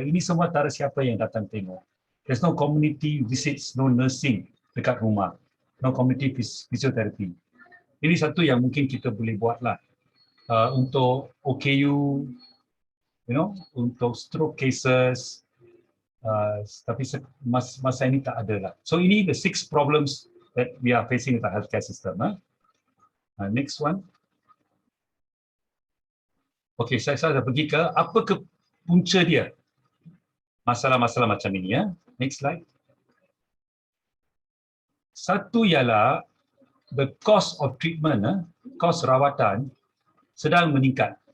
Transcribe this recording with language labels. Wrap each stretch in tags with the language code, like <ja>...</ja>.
<ms>Ini semua tak ada siapa yang datang tengok.</ms> <en>There's no community visits, no nursing</en> <ms>dekat rumah,</ms> <en>no community physiotherapy.</en> <ms>Ini satu yang mungkin kita boleh buat lah. Untuk OKU,</ms> <en>you know,</en> <ms>untuk stroke cases, tapi masa ini tak ada lah.</ms> <en>So</en> <ms>ini</ms> <en>the 6 problems that we are facing with the healthcare system. Next one.</en> <ms>Okay, saya dah pergi ke apa ke punca dia masalah-masalah macam ini ya.</ms> <en>Next slide.</en> <ms>Satu ialah</ms> <en>the cost of treatment,</en> <ms>kos rawatan sedang meningkat.</ms>